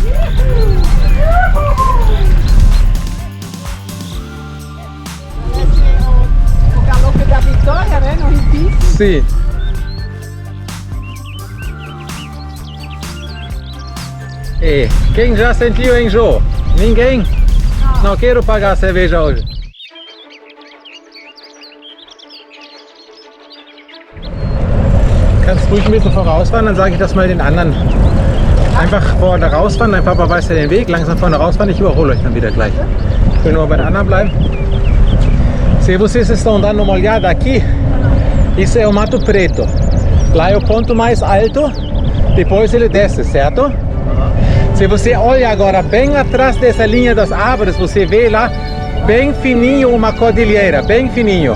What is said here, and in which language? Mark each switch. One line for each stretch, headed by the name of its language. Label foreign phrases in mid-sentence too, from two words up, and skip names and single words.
Portuguese: O galope da vitória, né? No repito. Sim. E quem já sentiu enjoo? Ninguém? Não quero pagar cerveja hoje.
German: Kannst ruhig ein bisschen vorausfahren, dann sage ich das mal den anderen. Einfach vorne rausfahren, dein Papa weiß ja den Weg, langsam vorne rausfahren, ich überhole euch dann wieder gleich. Ich will nur bei den anderen bleiben.
Portuguese: Se vocês estão dando uma olhada aqui, isso é o Mato Preto. Lá é o ponto mais alto, depois ele desce, certo? Se você olha agora bem atrás dessa linha das árvores, você vê lá bem fininho uma cordilheira, bem fininho.